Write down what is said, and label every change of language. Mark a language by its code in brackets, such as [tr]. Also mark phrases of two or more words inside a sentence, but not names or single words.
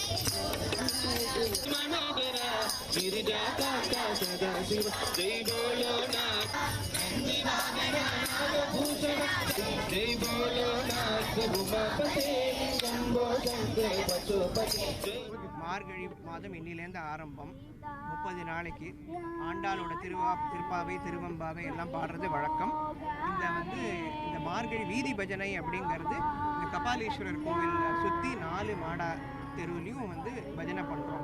[sa] मनोहरा गिरिजाकांता सदाशिव जय बोलो नाथ जय बोलो नाथ उमापते शंभो शंकर पशुपते [ta] மார்கழி மாதம் இன்னிலேருந்து ஆரம்பம் 30 நாளைக்கு ஆண்டாளோட திருப்பாவை திருவம்பாவை எல்லாம் பாடுறது வழக்கம். இந்த மார்கழி வீதி பஜனை அப்படிங்கிறது இந்த கபாலீஸ்வரர் கோவில் சுற்றி 4 மாடா தெருவுலையும் பஜனை பண்ணுறவங்க.